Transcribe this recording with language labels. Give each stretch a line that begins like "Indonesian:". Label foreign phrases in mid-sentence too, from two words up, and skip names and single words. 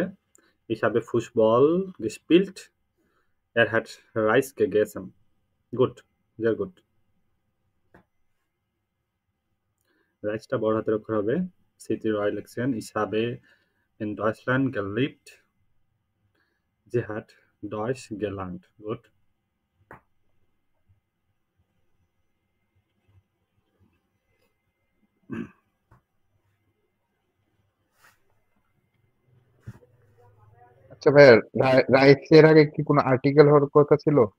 German: Ich habe Fußball gespielt. Er hat Reis gegessen. Gut, sehr gut.
Bangla: রাইসটা বড় হাতের অক্ষর হবে। সিটি রয় লিখছেন।
German: Ich habe in Deutschland gelebt. Sie hat Deutsch gelernt. Gut.
Bangla: আচ্ছা ভাইয়া, রাইসের আগে কি কোনো আর্টিকেল হওয়ার কথা ছিল?